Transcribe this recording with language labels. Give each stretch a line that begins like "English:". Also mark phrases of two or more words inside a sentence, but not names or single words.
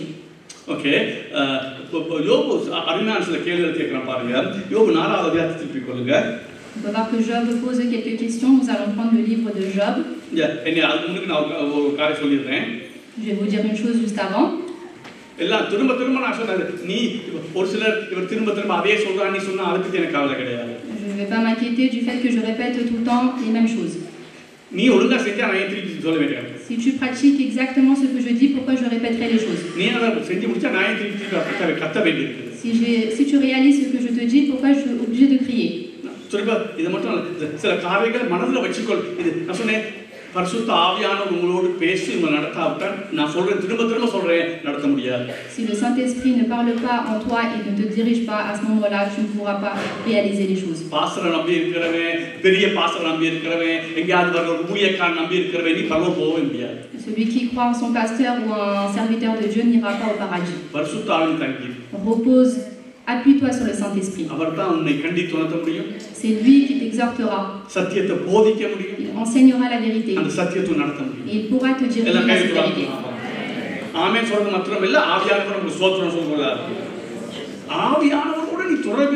Tamil: ஓகே யோபு அருமையான சில கேள்விகள் கேட்கிறேன் பாருங்க. யோபு 4வது அதிகாரத்தை திருப்பிக் கொள்ளுங்க.
French: On peut voir que Job pose quelques questions. Nous allons prendre le livre de Job. Je vais vous dire une chose juste avant. Je ne vais pas m'inquiéter du fait que je répète tout le temps les mêmes choses. Si tu pratiques exactement ce que je dis, pourquoi je répéterai les choses? Si tu réalises ce que je te dis, pourquoi je suis obligé de crier?
Tamil: இது மட்டும் சில காரியங்களை மனதில் வச்சுக்கொள். இது நான் சொன்னேன் பரிசுத்த ஆவியானவர் உங்களோடு பேசி உங்களை நடத்தாவிட்டால் நான் சொல்றேன் திரும்ப சொல்றேன் நடத்த முடியாது.
French: Si le Saint-Esprit ne parle pas en toi et ne te dirige pas, à ce moment-là, tu ne pourras pas réaliser les choses.
Tamil: பாஸ்டரை நம்பி இருக்கிறவன் பெரிய பாஸ்டரை நம்பி இருக்கிறவன் எங்கேயாவது வர ஒரு ஊழியக்காரன் நம்பி இருக்கிறவன் நீ பரலோகம் போக முடியாது.
French: Celui qui croit en son pasteur ou un serviteur de Dieu n'ira pas au paradis.
Tamil: பரிசுத்த ஆவியின் தங்கி
French: repose. Appuie-toi sur le Saint-Esprit. C'est lui qui t'exhortera. Il enseignera la vérité. Et il pourra te dire la vérité. Amen. Si tu